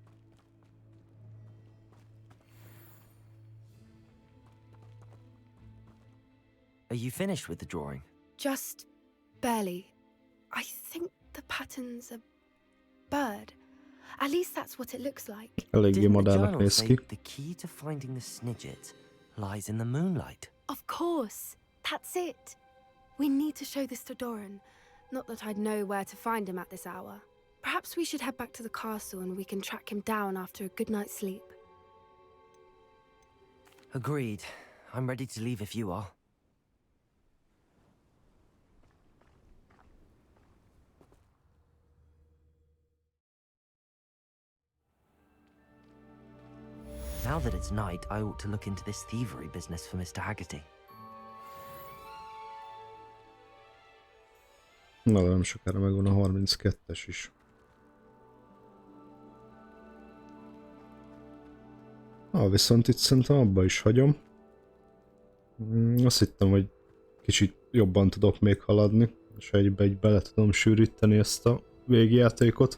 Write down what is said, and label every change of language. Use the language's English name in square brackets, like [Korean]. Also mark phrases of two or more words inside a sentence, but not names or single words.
[English] Are you finished with the drawing? Just barely. I think the pattern's a bird. At least that's what it looks like. [Hungarian] Eléggé modellnek néz ki. [English] The key to finding the Snidget lies in the moonlight. Of course. That's it. We need to show this to Doran. Not that I'd know where to find him at this hour. Perhaps we should head back to the castle and we can track him down after a good night's sleep. Agreed. I'm ready to leave if you are. Now that it's night, I ought to look into this thievery business for Mr. Haggerty. [Hungarian] Na, de nem sokára megvan a 32-es is. Viszont itt szerintem abba is hagyom. Azt hittem, hogy kicsit jobban tudok még haladni, és egybe bele tudom sűríteni ezt a végjátékot.